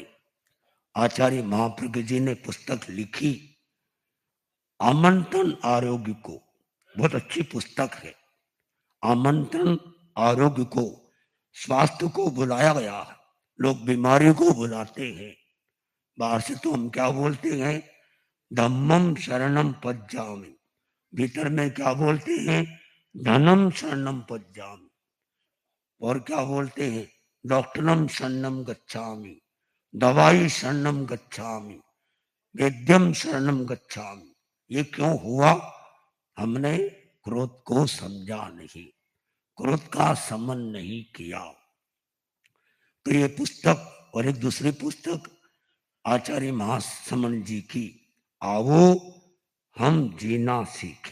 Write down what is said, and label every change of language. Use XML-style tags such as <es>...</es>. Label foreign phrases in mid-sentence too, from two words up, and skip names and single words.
<hi>आचार्य महाप्रज्ञ जी ने पुस्तक लिखी आमंत्रण आरोग्य को, बहुत अच्छी पुस्तक है। आमंत्रण आरोग्य को, स्वास्थ्य को बुलाया गया है। लोग बीमारी को बुलाते हैं। बाहर से तो हम क्या बोलते हैं,</hi> <pi>धम्मम शरणम पज्जामि।</pi> <hi>भीतर में क्या बोलते हैं,</hi> <pi>धनम शरणम पज्जामि।</pi> <hi>और क्या बोलते हैं,</hi> <pi>डॉक्टरम शरणम गच्छामि, दवाई शरणम गच्छामि, वेद्यम शरणम गच्छामि।</pi> <hi>ये क्यों हुआ, हमने क्रोध को समझा नहीं, क्रोध का समन नहीं किया। तो ये पुस्तक और एक दूसरी पुस्तक आचार्य महासमन जी की, आओ हम जीना सीखे।</hi>